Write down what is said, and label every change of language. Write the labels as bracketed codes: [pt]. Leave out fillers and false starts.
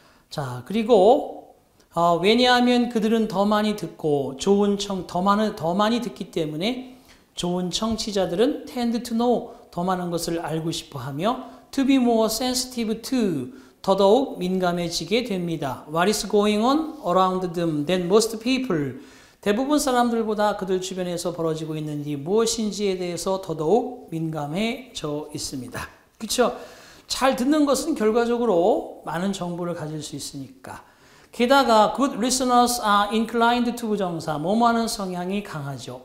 [ko] 자, 그리고 왜냐하면 그들은 더 많이 듣고 더 많이 듣기 때문에 좋은 청취자들은 [en] tend to know, [ko] 더 많은 것을 알고 싶어하며 [en] to be more sensitive to, [ko] 더더욱 민감해지게 됩니다. [en] What is going on around them than most people? [ko] 대부분 사람들보다 그들 주변에서 벌어지고 있는 일이 무엇인지에 대해서 더더욱 민감해져 있습니다. 그렇죠? 잘 듣는 것은 결과적으로 많은 정보를 가질 수 있으니까. 게다가 [en] good listeners are inclined to [ko] 부정사, 뭐뭐하는 성향이 강하죠.